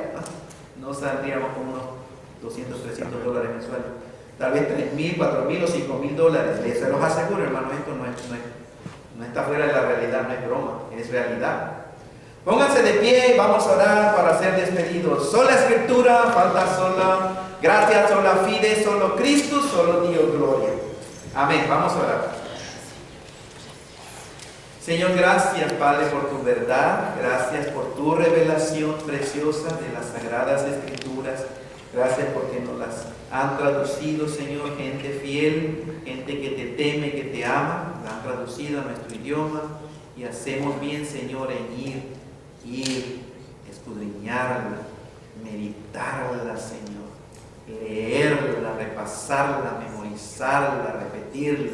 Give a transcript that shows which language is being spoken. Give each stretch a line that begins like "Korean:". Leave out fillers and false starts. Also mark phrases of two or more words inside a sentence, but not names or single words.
Spanish: No saldríamos con unos 200, 300 dólares mensuales. Tal vez 3,000, 4,000 o 5,000 dólares. Se los aseguro, hermano, esto no está fuera de la realidad, no es broma, es realidad. Pónganse de pie, vamos a orar para ser despedidos. Sola Escritura, falta sola gracia,
Latin: sola fide,
Spanish: solo Cristo, solo Dios, gloria. Amén, vamos a orar. Señor, gracias, Padre, por tu verdad, gracias por tu revelación preciosa de las Sagradas Escrituras, gracias porque nos las han traducido, Señor, gente fiel, gente que te teme, que te ama, la han traducido a nuestro idioma, y hacemos bien, Señor, en ir, escudriñarla, meditarla, Señor, leerla, repasarla, memorizarla, repetirla.